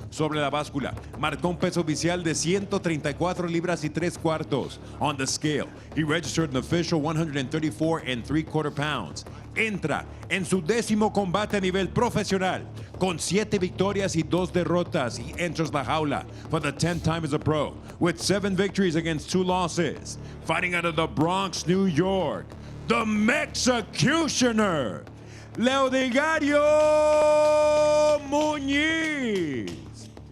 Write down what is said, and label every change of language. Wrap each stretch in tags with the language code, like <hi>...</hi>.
<es>Sobre la báscula, marcó un peso oficial de 134 libras y 3 cuartos.</es> <en>On the scale, he registered an official 134 3/4 pounds.</en> <es>Entra en su 10º combate a nivel profesional, con 7 victorias y 2 derrotas.</es> <en>He enters la jaula for the 10th time as a pro, with 7 victories against 2 losses. Fighting out of the Bronx, New York, the Mexicutioner, Leodegario Muñiz.</en>